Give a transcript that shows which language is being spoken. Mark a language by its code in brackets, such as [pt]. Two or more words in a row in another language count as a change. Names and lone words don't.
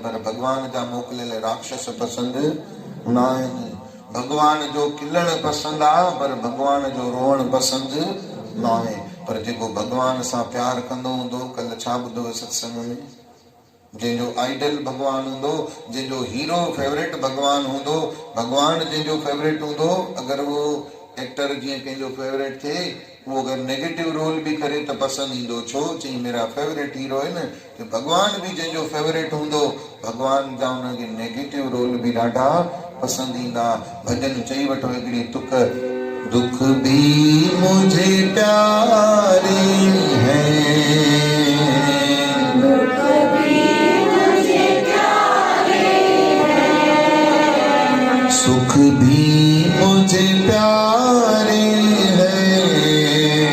[sd] पर भॻवान जा मोकिलियल राक्षस पसंदि न आहिनि भॻवान जो खिलण पसंदि आहे पर भॻवान जो रोअण पसंदि न आहे पर जेको भॻवान सां प्यार कंदो हूंदो कल्ह छा ॿुधो सत्संग में जंहिंजो आइडल भॻवान हूंदो जंहिंजो हीरो फेवरेट भॻवान हूंदो भॻवान जंहिंजो फेवरेट हूंदो अगरि उहो एक्टर जीअं कंहिंजो फेवरेट थिए [hi] वो अगर नेगेटिव रोल भी करे तो [sd] पसंद ईंदो छो चई [hi] मेरा फेवरेट हीरो है न तो भगवान भी [sd] जंहिंजो फेवरेट हूंदो भगवान जा उनखे नेगेटिव रोल भी ॾाढा पसंद ईंदा भजन चई वठो हिकिड़ी तुक [hi] दुख भी मुझे प्यारे हैं दुख भी मुझे प्यारे हैं सुख भी मुझे प्यारे हैं